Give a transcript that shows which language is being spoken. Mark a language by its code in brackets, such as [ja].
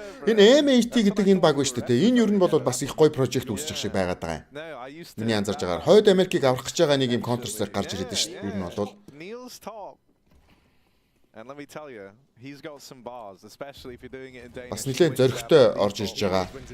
[mn] Энэ M80 гэдэг энэ баг ба шүү дээ. Энэ юу нь бол бас их гоё прожект үүсчих шиг байгаад байгаа юм. Миний анзарж байгаагаар Хойд Америкийг аврах гэж байгаа нэг юм Counter Strike гарч ирээд шүү дээ. Юу нь бол [en] Neil's top. And let me tell you, he's got some bars, especially if you're doing it in Danish. [mn] бас нэлээд зөрөгтэй орж ирж байгаа.